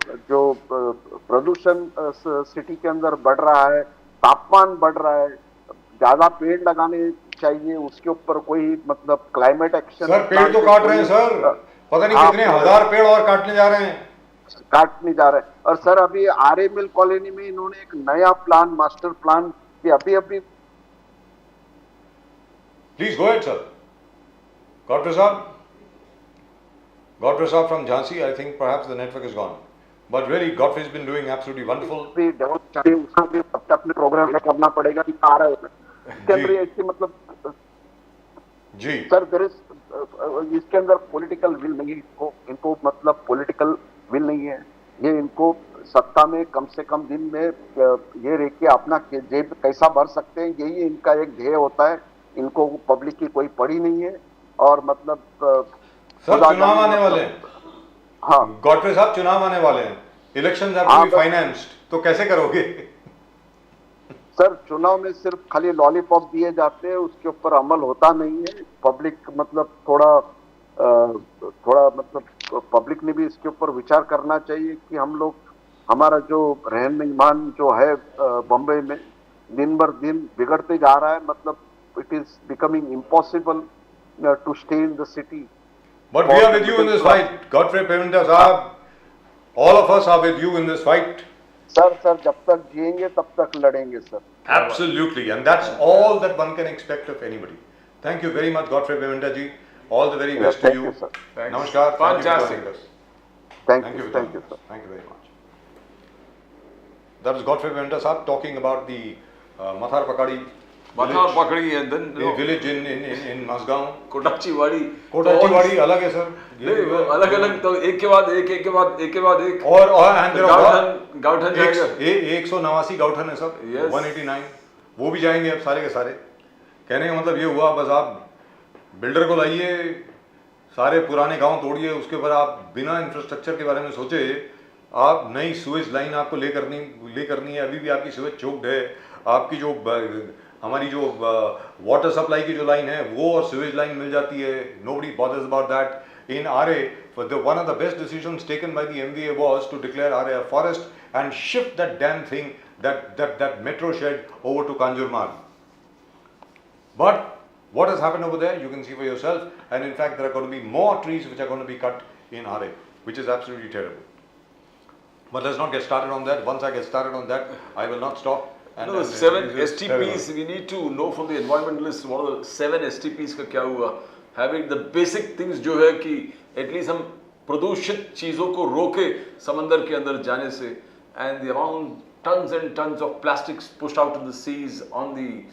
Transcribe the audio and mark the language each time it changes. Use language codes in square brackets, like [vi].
[hi] जो प्रदूषण सिटी के अंदर बढ़ रहा है, तापमान बढ़ रहा है, ज्यादा पेड़ लगाने चाहिए, उसके ऊपर कोई मतलब क्लाइमेट एक्शन. सर पेड़ तो काट रहे हैं सर, पता नहीं कितने हजार पेड़ और काटने जा रहे हैं. और सर अभी आर्य मिल कॉलोनी में इन्होंने एक नया प्लान, मास्टर प्लान कि अभी [en] Please go ahead sir. Godfrey साहब from Jhansi, I think perhaps the network is gone. But really, Godfrey's been doing absolutely wonderful. [hi] उसका भी अपने प्रोग्राम करना पड़ेगा कि आ रहा है इसके अंदर ऐसे मतलब जी सर [en] there is [hi] इसके अंदर पॉलिटिकल विल नहीं है. इनको मतलब पॉलिटिकल विल नहीं है. ये इनको सत्ता में कम से कम दिन में ये रह के अपना जेब कैसा भर सकते हैं, यही इनका एक ध्येय होता है. इनको पब्लिक की कोई पड़ी नहीं है. और मतलब सर चुनाव आने वाले हैं. हाँ गॉडफ्रे साहब चुनाव आने वाले हैं. [en] Elections have to be financed. [hi] तो कैसे करोगे सर? चुनाव में सिर्फ खाली लॉलीपॉप दिए जाते हैं, उसके ऊपर अमल होता नहीं है. पब्लिक मतलब थोड़ा मतलब पब्लिक ने भी इसके ऊपर विचार करना चाहिए कि हम लोग हमारा जो रहन सहन जो है बम्बई में दिन भर दिन बिगड़ते जा रहा है. [en] मतलब it is becoming impossible to stay in the city. But we are with you in this fight. Godfrey Pemenda साहब, all of us are with you in this fight. [hi] Sir जब तक जिएंगे तब तक लड़ेंगे sir. [en] Absolutely, and that's all that one can expect of anybody. Thank you very much, Godfrey Pemenda ji. All the very best to you. Sir. [hi] Namaskar. [en] Fantastic. Thank you, sir. Thank you very much. That was Godfrey Pemenda साहब talking about the Mathar Pakadi Matha Pakadi and then a village in Mazgaon. [hi] कोटाचीवाड़ी कोटाचीवाड़ी अलग है sir, अलग अलग, तो एक के बाद एक, एक के बाद एक के बाद एक, और गावठन जाएगा, 189 गावठन है सर, [en] Yes. [hi] 189 वो भी जाएंगे अब सारे के सारे। कहने का मतलब ये हुआ, बस आप बिल्डर को लाइए, सारे पुराने गांव तोड़िए, उसके ऊपर आप बिना इंफ्रास्ट्रक्चर के बारे में सोचे आप नई सुएज लाइन आपको ले करनी है। अभी भी आपकी सुएज चोक्ड है, आपकी जो हमारी जो वाटर सप्लाई की जो लाइन है वो और सुएज लाइन मिल जाती है। [en] Nobody bothers about that in Aarey. One of the best decisions taken by the MVA was to declare Aarey a forest and shift that dam thing, that metro shed over to Kanjurmarg. But what has happened over there, you can see for yourself, and in fact there are going to be more trees which are going to be cut in RA, which is absolutely terrible. But let's not get started on that. Once I get started on that, I will not stop. And, no, and 7 it is STPs, terrible. we need to know from the environmentalists what are the 7 STPs [hi] का क्या हुआ, [en] having the basic things [hi] जो है कि [en] at least [hi] हम प्रदूषित चीजों को रोके समंदर के अंदर जाने से, [en] and the amount tons and tons of plastics pushed out in the seas on the.